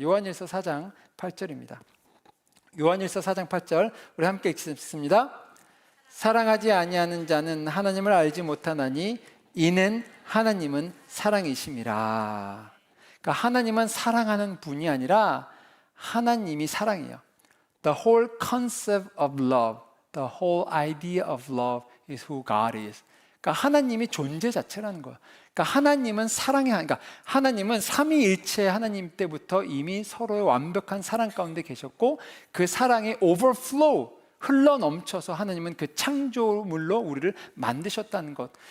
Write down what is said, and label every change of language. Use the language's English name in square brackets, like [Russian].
[Korean] 요한일서 4장 8절입니다. 요한일서 4장 8절 우리 함께 읽습니다. 사랑하지 아니하는 자는 하나님을 알지 못하나니 이는 하나님은 사랑이심이라. 그러니까 하나님은 사랑하는 분이 아니라 하나님이 사랑이에요. [English] The whole concept of love, the whole idea of love is who God is. [Korean] 그러니까 하나님이 존재 자체라는 거예요. 그러니까 하나님은 사랑이, 그러니까 하나님은 삼위일체 하나님 때부터 이미 서로의 완벽한 사랑 가운데 계셨고 그 사랑의 overflow, 흘러 넘쳐서 하나님은 그 창조물로 우리를 만드셨다는 것.